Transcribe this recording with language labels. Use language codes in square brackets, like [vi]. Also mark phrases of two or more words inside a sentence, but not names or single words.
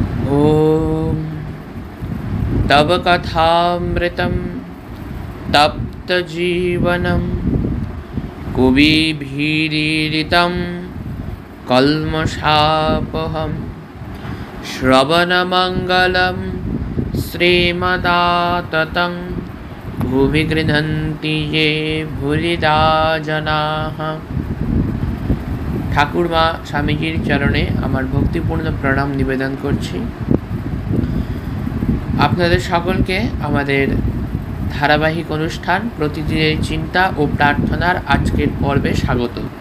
[sa] ॐ तव कथामृतं तप्तजीवनं कुविभीरितं कल्मषापहं श्रवणमङ्गलं श्रीमदाततं भुवि गृह्णन्ति ये भूरिदा जनाः। [bn] ঠাকুরমা স্বামীজির চরণে আমার ভক্তিপূর্ণ প্রণাম নিবেদন করছি। আপনাদের সকলকে আমাদের ধারাবাহিক অনুষ্ঠান প্রতিদিনের চিন্তা ও প্রার্থনার আজকের পর্বে স্বাগত।